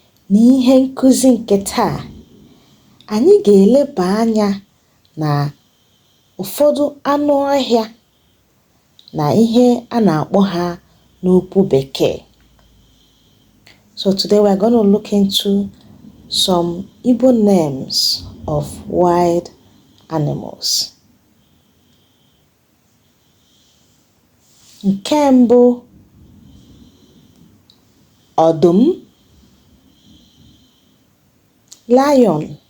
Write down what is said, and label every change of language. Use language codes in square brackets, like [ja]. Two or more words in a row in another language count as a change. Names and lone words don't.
[ig] N'ihe nkụzi nke taa, anyị ga-eleba anya na ụfọdụ anụ ọhịa na ihe a na-akpọ ha n'okwu Bekee. [en] So today we are gonna look into some Igbo names of wild animals. [ig] Nke mbụ, ọdụm, lion.